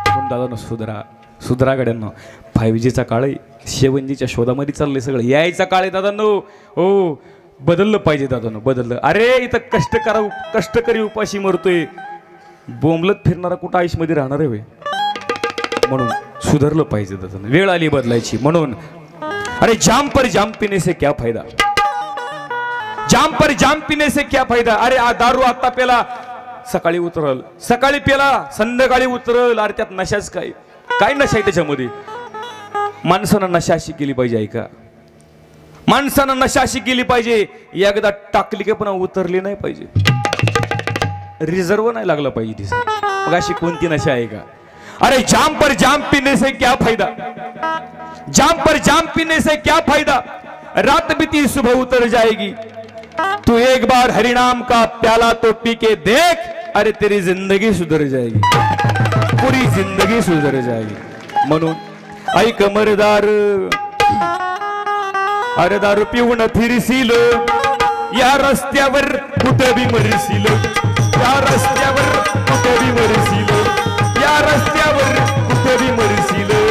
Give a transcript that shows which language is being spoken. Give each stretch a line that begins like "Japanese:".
Marathi: पण दादा सुधरा गड्यांनो. 5Gचा काळ आहे, 7Gच्या शोधामध्ये चाललंय सगळं. यायचा काळ आहे दादांनो. हो, बदललं पाहिजे दादांनो, बदललं. अरे इथं कष्टकरी उपाशी मरतोय, बोंबलत फिरणारा कुठं आयुष्यामध्ये राहणार आहे. म्हणून सुधारलं पाहिजे दादांनो, वेळ आली बदलायची.
Hindi: म्हणून अरे जाम पर जाम पीने से क्या फायदा, जाम पर जाम पीने से क्या फायदा.
Marathi: अरे दारू आता पेला सकाळी उतरल, सकाळी पेला संध्याकाळी उतरल. अरे त्यात नशाच काय नशा आहे त्याच्यामध्ये. माणसानं नशा अशी केली पाहिजे ऐका, माणसानं नशा अशी केली पाहिजे, एकदा टाकली की पण उतरली नाही पाहिजे, रिझर्व नाही लागला पाहिजे. मग अशी कोणती नशा आहे का?
Hindi: अरे जाम पर जाम पीने से क्या फायदा, जाम पर जाम पीने से क्या फायदा, रात बीती सुबह उतर जाएगी, तू एक बार हरिनाम का प्याला तो पी के देख, अरे तेरी जिंदगी सुधर जाएगी, पूरी जिंदगी सुधर जाएगी.
Marathi: म्हणून ऐक मरदार, अरे दारू पिऊन फिरशील या रस्त्यावर कुठे बी मरशील, या रस्त्यावर कुठे बी मरशील, या रस्त्यावर कुठे बी मरशील.